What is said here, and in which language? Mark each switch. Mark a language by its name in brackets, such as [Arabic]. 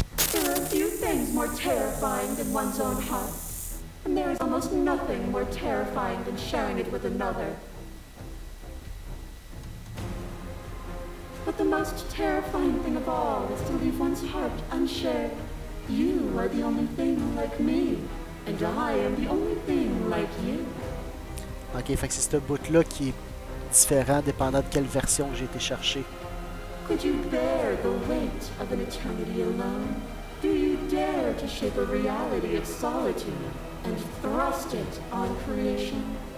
[English] There are few things more terrifying than one's own heart, and there is almost nothing more terrifying than sharing it with another. But the most terrifying thing of all is to leave one's heart unshared. You are the only thing like me, and I am the only thing like you. [French] Ok, fait que c'est ce bout-là qui est différent dépendant de quelle version que j'ai été chercher. [English] Could you bear the weight of an eternity alone? Do you dare to shape a reality of solitude and thrust it on creation?